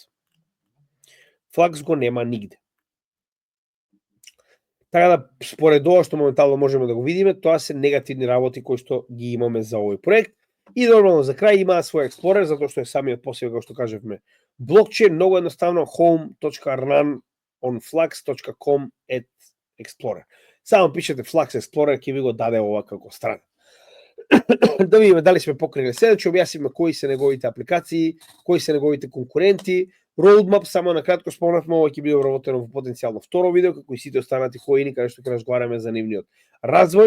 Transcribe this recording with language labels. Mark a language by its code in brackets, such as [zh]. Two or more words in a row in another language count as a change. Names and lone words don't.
[mk] Flux го нема нигде. Така да, според ова што моментално можеме да го видиме, тоа се негативни работи кои што ги имаме за овој проект. И нормално за крај имаат свој Explorer, затоа што е самиот посеб, како што кажевме, блокчейн, многу едноставно, home.run.flux.com/explorer. Само пишете Flux Explorer, ќе ви го даде ова како страна. Да видиме дали сме покрили се, ќе објасниме кои се неговите апликации, кои се неговите конкуренти. Roadmap, само на кратко спомнавме, ова ќе биде вработено во потенцијално второ видео, како и сите останати коини, каде што ќе разговараме за нивниот развој.